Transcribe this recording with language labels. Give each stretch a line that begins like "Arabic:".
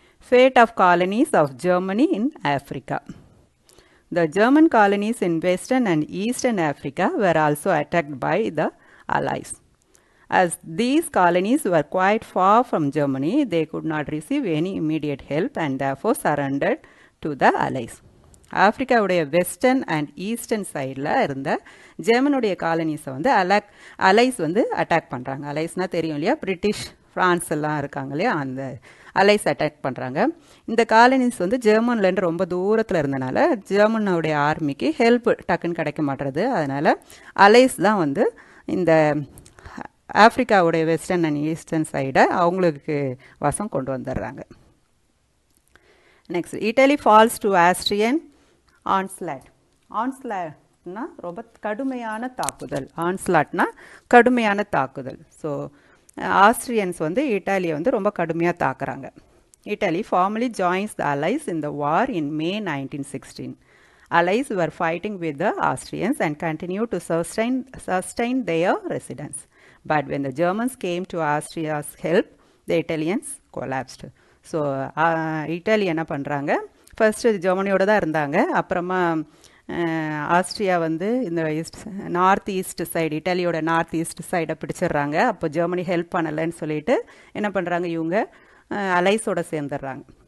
English: Fate of colonies of Germany in Africa. The German colonies in Western and Eastern Africa were also attacked by the Allies. As these colonies were quite far from Germany, they could not receive any immediate help and therefore surrendered to the Allies.
Tamil: ஆஃப்ரிக்காவுடைய western and eastern சைடில் இருந்த ஜெர்மனுடைய காலனிஸை வந்து Alice வந்து attack பண்ணுறாங்க. அலைஸ்னால் தெரியும் இல்லையா, British, France எல்லாம் இருக்காங்க இல்லையா, அந்த அலைஸ் அட்டாக் பண்ணுறாங்க. இந்த காலனிஸ் வந்து ஜெர்மன்லேருந்து ரொம்ப தூரத்தில் இருந்தனால ஜெர்மனுடைய ஆர்மிக்கு ஹெல்ப் டக்குன்னு கிடைக்க மாட்டுறது. அதனால் அலைஸ் தான் வந்து இந்த ஆஃப்ரிக்காவுடைய வெஸ்டர்ன் அண்ட் ஈஸ்டர்ன் சைடை அவங்களுக்கு வசம் கொண்டு வந்துடுறாங்க.
English: Next, Italy falls to Austrian onslaught.
Tamil: ஆன்ஸ்லாட்னா ரொம்ப கடுமையான தாக்குதல். ஆன்ஸ்லாட்னா கடுமையான தாக்குதல். ஸோ ஆஸ்ட்ரியன்ஸ் வந்து இட்டாலியை வந்து ரொம்ப கடுமையாக தாக்குறாங்க.
English: Italy formally joins the Allies in the war in May 1916. Allies were fighting with the Austrians and continued to sustain their residence. But when the Germans came to Austria's help, the Italians collapsed.
Tamil: So Italy என்ன பண்ணுறாங்க, first ஜெர்மனியோடு தான் இருந்தாங்க. அப்புறமா Austria வந்து இந்த north east side, இட்டாலியோட north east சைடை பிடிச்சிடுறாங்க. அப்போ Germany help பண்ணலைன்னு சொல்லிட்டு என்ன பண்ணுறாங்க, இவங்க அலைஸோட சேர்ந்துடுறாங்க.